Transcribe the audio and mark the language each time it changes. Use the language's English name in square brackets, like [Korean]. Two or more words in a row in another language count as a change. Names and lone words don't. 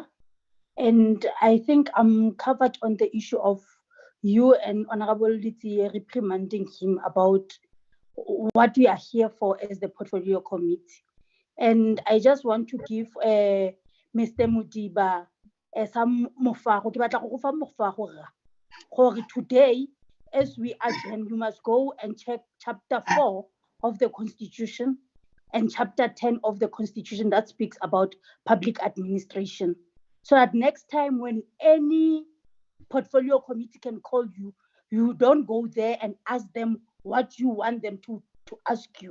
[English] And I think I'm covered on the issue of you and Honorable Litsi reprimanding him about what we are here for as the Portfolio Committee. And I just want to give Mr. Mudiba some mofago. [Tswana] Ke batla go fa mofago ra. [English] Gore today, as we adjourn, you must go and check chapter 4 of the Constitution and chapter 10 of the Constitution that speaks about public administration. So that next time when any portfolio committee can call you, you don't go there and ask them what you want them to ask you.